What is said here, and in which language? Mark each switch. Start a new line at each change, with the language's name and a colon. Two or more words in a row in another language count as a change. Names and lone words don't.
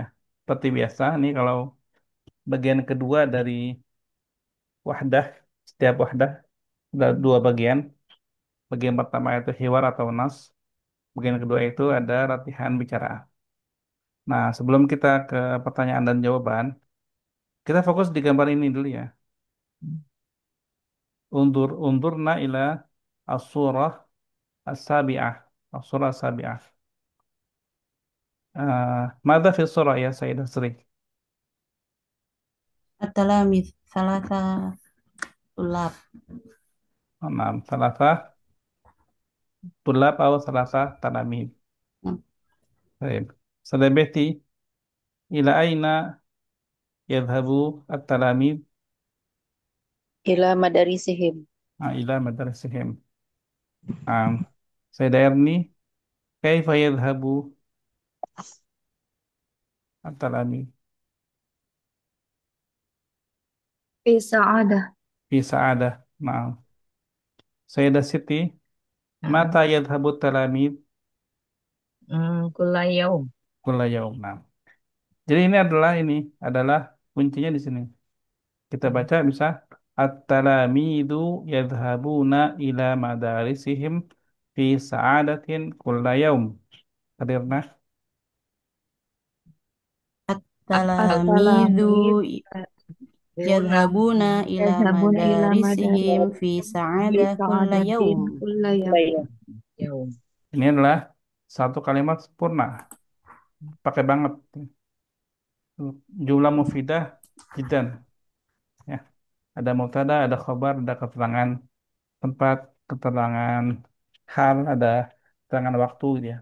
Indonesian: Seperti biasa, nih kalau bagian kedua dari wahdah, setiap wahdah ada dua bagian. Bagian pertama itu hiwar atau nas. Bagian kedua itu ada latihan bicara. Nah, sebelum kita ke pertanyaan dan jawaban, kita fokus di gambar ini dulu ya.
Arabic: انظرنا إلى الصورة السابعة. الصورة السابعة. ماذا في الصورة يا سيدة Sri? التلاميذ ثلاثة طلاب. Nah, ثلاثة طلاب atau ثلاثة تلاميذ. نعم.
Indonesian: Baik.
Arabic: Selebeti إلى أين يذهب التلاميذ. إلى مدارسهم. إلى مدرستهم. Um, سيدة Erni، كيف يذهب التلاميذ في سعادة. في سعادة. Nah, سيدة Siti، متى Nah, يذهب التلاميذ كل يوم. كل يوم.
Indonesian: Nah, jadi ini adalah kuncinya di sini. Kita baca bisa
Arabic: التلاميذ يذهبون إلى مدارسهم في سعادة كل يوم. حاضرنا التلاميذ التلاميذ بونا يذهبون إلى يذهبون إلى مدارسهم مدارس في bi سعادة كل سعادةٍ يوم. كل يوم.
Indonesian: ini adalah satu kalimat sempurna. Pakai banget
Arabic: جملة مفيدة جدًا
Indonesian: ya. Ada mubtada, ada khobar, ada keterangan tempat, keterangan hal, ada keterangan waktu gitu ya.